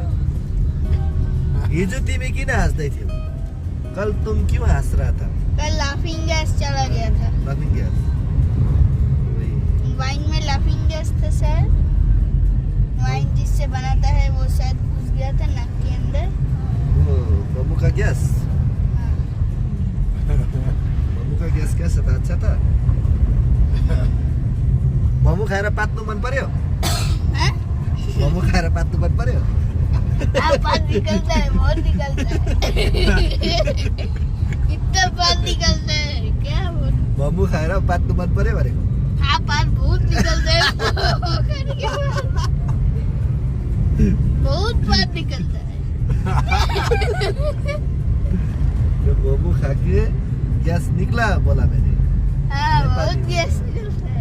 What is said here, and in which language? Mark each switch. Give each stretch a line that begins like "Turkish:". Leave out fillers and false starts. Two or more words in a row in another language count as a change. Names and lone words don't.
Nepali: हिजो तिमी किन हाँस्दै थियौ?
Hindi: कल तुम क्यों हंस रहा था? कल
English: laughing gas
Hindi: चला गया था।
English: laughing gas
Hindi: वाइन में
English: laughing gas
Hindi: था सर। वाइन जिससे बनाता है वो शायद घुस गया था नाक के अंदर। वो बम्बू का गैस। हाँ। बम्बू का गैस कैसा था? अच्छा था?
Nepali: मोमो खाएर पात्नु मन पर्यो?
Hindi: हाँ?
Nepali: मोमो खाएर पात्नु मन पर्यो?
Hindi: पात निकलता है, बहुत निकलता है। इतना पात निकलता है क्या?
Nepali: मोमो खाएर पात्नु मन पर्यो भनेको?
Hindi: हाँ पात बहुत निकलता है। बहुत पात निकलता है। जो मोमो खा के गैस निकला बोला मैंने। हाँ बहुत गैस निकलता है।